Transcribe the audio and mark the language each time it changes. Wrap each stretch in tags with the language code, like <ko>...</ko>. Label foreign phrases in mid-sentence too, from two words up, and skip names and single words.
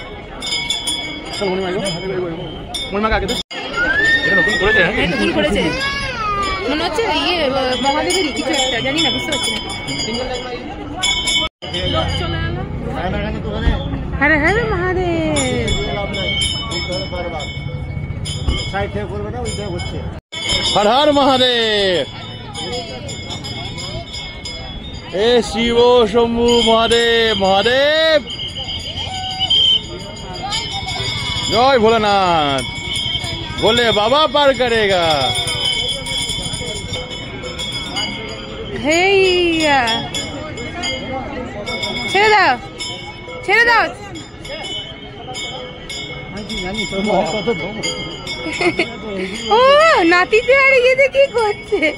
<bn>নতুন করেছে মনে হচ্ছে, ইয়ে মহাদেবেরই কিছু একটা, জানি না, বুঝতে পারছি না। হরে হরে মহাদেব।</bn> <hi>हर हर महादेव। ए शिव शंभु महादेव, महादेव जय भोलेनाथ। बोले बाबा पार करेगा।</hi> <bn>হেইয়া, ছেড়ে দাও, ছেড়ে দাও। ও নাতিতে আর ইয়েতে কি করছে?</bn>